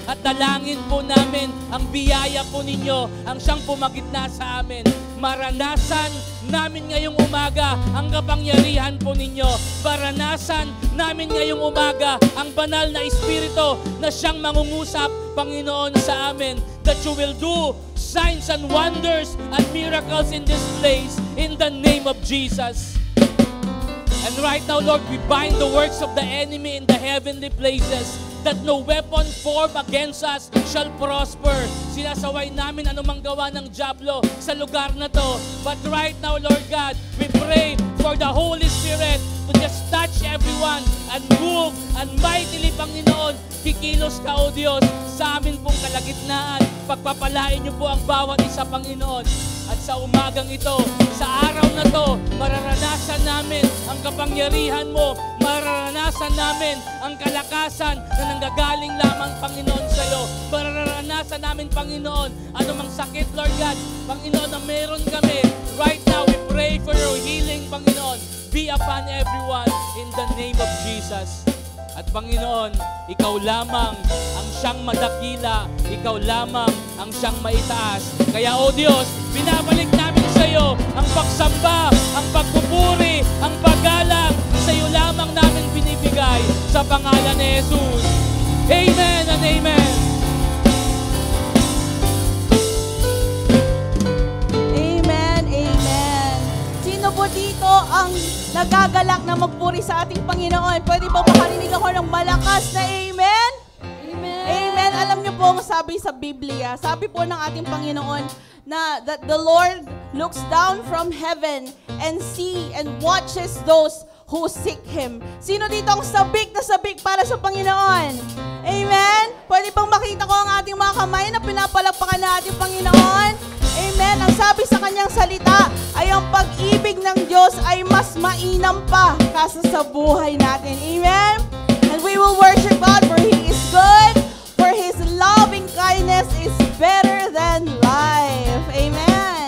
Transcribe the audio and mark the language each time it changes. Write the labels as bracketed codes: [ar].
[tl] At dalangin po namin ang biyaya po ninyo, ang siyang pumagitna sa amin. Maranasan namin ngayong umaga ang kapangyarihan po ninyo. Maranasan namin ngayong umaga ang banal na Espiritu na siyang mangungusap, Panginoon, sa amin. [en] That you will do signs and wonders and miracles in this place in the name of Jesus. And right now, Lord, we bind the works of the enemy in the heavenly places, that no weapon formed against us shall prosper. [tl] Sinasaway namin anumang gawa ng dyablo sa lugar na to. [en] But right now, Lord God, we pray for the Holy Spirit to just touch everyone and move and mightily, Panginoon, [tl] kikilos ka, O Diyos, sa amin pong kalagitnaan. Pagpapalain niyo po ang bawat isa, Panginoon. At sa umagang ito, sa araw na to, mararanasan namin ang kapangyarihan mo. Mararanasan namin ang kalakasan na nanggagaling lamang, Panginoon, sa iyo. Mararanasan namin, Panginoon, anumang sakit, Lord God, Panginoon, na meron kami. [en] Right now, we pray for your healing, Panginoon. Be upon everyone in the name of Jesus. [tl] At Panginoon, ikaw lamang ang siyang madakila, ikaw lamang ang siyang maitaas. Kaya, O Diyos, binabalik namin sa iyo ang pagsamba, ang pagpupuri, ang paggalang. Sa iyo lamang namin binibigay sa pangalan ni Jesus. [en] Amen and amen. Amen, amen. [tl] Sino po dito ang nagagalak na magpuri sa ating Panginoon? Pwede ba makarinig ako ng malakas na amen? Amen. Amen. Alam niyo po ang sabi sa Biblia, sabi po ng ating Panginoon na [en] that the Lord looks down from heaven and see and watches those who seek Him. [tl] Sino dito ang sabik na sabik para sa Panginoon? Amen? Pwede bang makita ko ang ating mga kamay na pinapalakpakan na ating Panginoon? Amen. Ang sabi sa kanyang salita ay ang pag-ibig ng Diyos ay mas mainam pa kasa sa buhay natin. [en] Amen? And we will worship God for He is good, for His loving kindness is better than life. Amen?